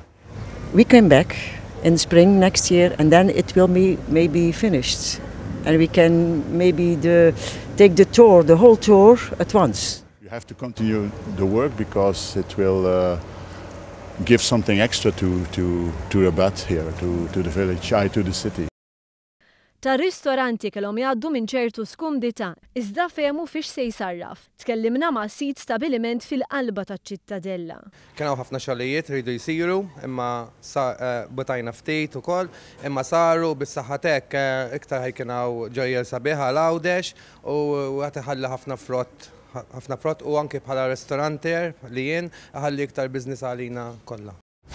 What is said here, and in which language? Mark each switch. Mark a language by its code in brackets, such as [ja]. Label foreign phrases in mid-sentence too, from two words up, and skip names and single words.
[en] We came back in spring next year and then it will be maybe finished. And we can maybe take the whole tour at once. You have to continue the work because it will give something extra to Rabat here, to the village, to the city. [mt] Tar-ristoranti kellhom jgħaddu minn ċertu skumdità, iżda fehmu fiex se jsarraf. Tkellimna ma' sit stabiliment fil-qalba taċ-ċittadella. Kien hawn ħafna xogħlijiet rridu jsiru, imma butajna ftit ukoll, imma saru bis-saħħa hekk iktar ħajkien hawn ġojjel sabiħ għal Għawdex u qed iħalli ħafna frott u anke bħala ristoranter li jien iħalli iktar biżniss għalina kollha.